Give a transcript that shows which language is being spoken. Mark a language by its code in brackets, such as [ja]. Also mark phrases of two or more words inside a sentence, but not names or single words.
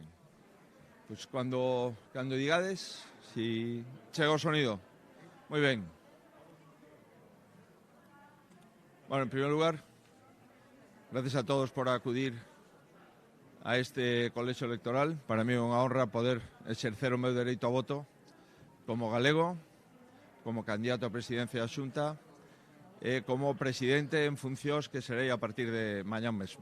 [es] Pues cuando [gl] digades, si chega o sonido. [es] Muy bien. Bueno, en primer lugar, gracias a todos por acudir a este colexio electoral. [gl] Para mí é unha honra poder exercer o meu dereito a voto como galego, como candidato a presidencia da Xunta e como presidente en funcións que serei a partir de mañán mesmo.